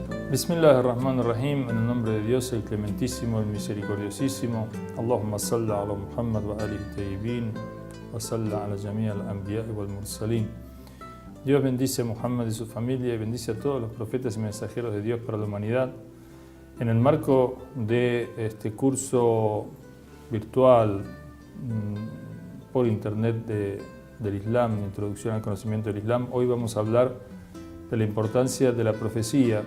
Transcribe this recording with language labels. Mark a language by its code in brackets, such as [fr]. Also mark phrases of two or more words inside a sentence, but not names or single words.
[ar] بسم الله الرحمن الرحيم, [es] en el nombre de Dios, el clementísimo, el misericordiosísimo. [ar] اللهم صل على محمد وآله طيبين، وصل على جميع الأنبياء والمرسلين. [es] Dios bendice a Muhammad y su familia y bendice a todos los profetas y mensajeros de Dios para la humanidad. En el marco de este curso virtual por internet del Islam, Introducción al Conocimiento del Islam, hoy vamos a hablar de la importancia de la profecía.